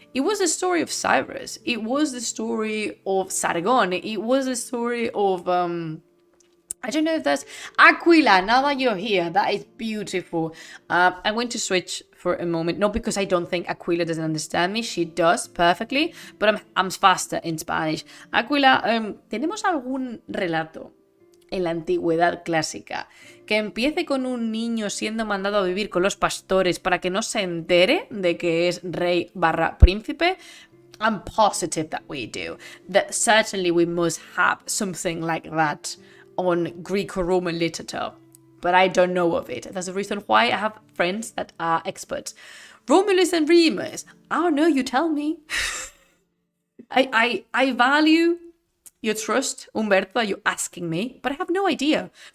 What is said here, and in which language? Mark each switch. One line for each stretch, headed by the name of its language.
English: It was the story of Cyrus. It was the story of Sargon. It was the story of, I don't know if that's Aquila. Now that you're here, that is beautiful. I'm going to switch for a moment, not because I don't think Aquila doesn't understand me, she does perfectly, but I'm faster in Spanish.
Spanish: Aquila, ¿tenemos algún relato en la antigüedad clásica que empiece con un niño siendo mandado a vivir con los pastores para que no se entere de que es rey / príncipe?
English: I'm positive that we do. That certainly we must have something like that on Greco-Roman literature, but I don't know of it. That's the reason why I have friends that are experts. Romulus and Remus. I don't know, you tell me. I value your trust, Umberto, that you're asking me, but I have no idea.